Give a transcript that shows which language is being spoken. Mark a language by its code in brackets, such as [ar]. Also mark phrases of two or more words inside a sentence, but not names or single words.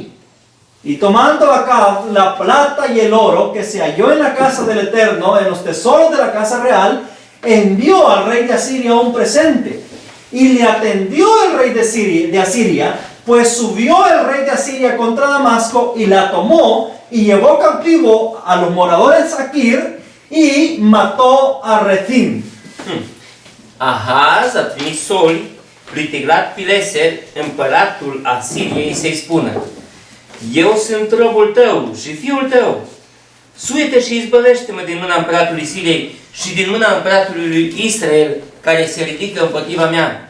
[es] Y tomando acá la plata y el oro que se halló en la casa del Eterno, en los tesoros de la casa real, envió al rey de Asiria un presente. Y le atendió el rey de Asiria, pues subió el rey de Asiria contra Damasco y la tomó y llevó cautivo a los moradores de Aquir y mató a Rezín. [ro] Ahaz a trimis soli lui Tiglat-Pileser, împăratul Asiriei, să-i spună: eu sunt robul tău și fiul tău. Suie-te și izbăvește-mă din mâna împăratului Siriei și din mâna împăratului lui Israel, care se ridică împotriva mea.